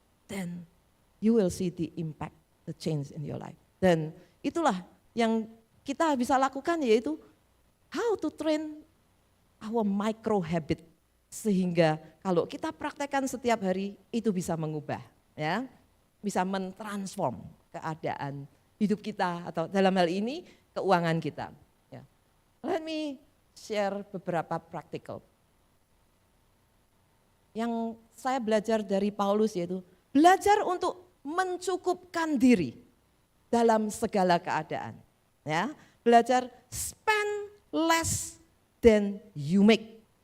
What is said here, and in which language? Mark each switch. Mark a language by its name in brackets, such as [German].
[English] Then you will see the impact, the change in your life. [Indonesian] Dan itulah yang kita bisa lakukan, yaitu [English] how to train our micro habit, [Indonesian] sehingga kalau kita praktekkan setiap hari itu bisa mengubah, ya, bisa mentransform keadaan hidup kita atau dalam hal ini keuangan kita. Ya. [English] Let me share [Indonesian] beberapa [English] practical. [Indonesian] Yang saya belajar dari Paulus yaitu belajar untuk mencukupkan diri dalam segala keadaan. Ya, belajar [English] spend less than you make.